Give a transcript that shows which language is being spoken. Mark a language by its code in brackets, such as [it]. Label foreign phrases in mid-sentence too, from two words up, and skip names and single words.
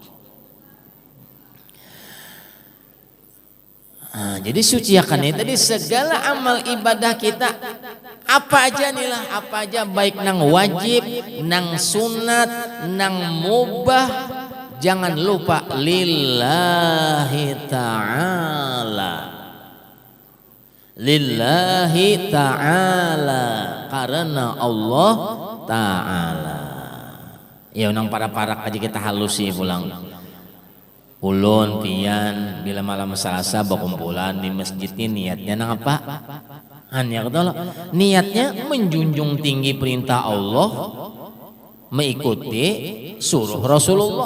[bjn] Nah, jadi suciakan itu tadi segala amal ibadah kita apa aja nih lah, apa aja baik nang wajib, nang sunat, nang mubah, jangan lupa [ar] لله تعالى. لله تعالى karena الله تعالى. [bjn] Ya nang para-parak aja kita halusi pulang. Ulun pian bila malam Selasa berkumpulan di masjid ini niatnya nang apa? Hanya kata niatnya menjunjung tinggi perintah Allah, mengikuti suruh Rasulullah.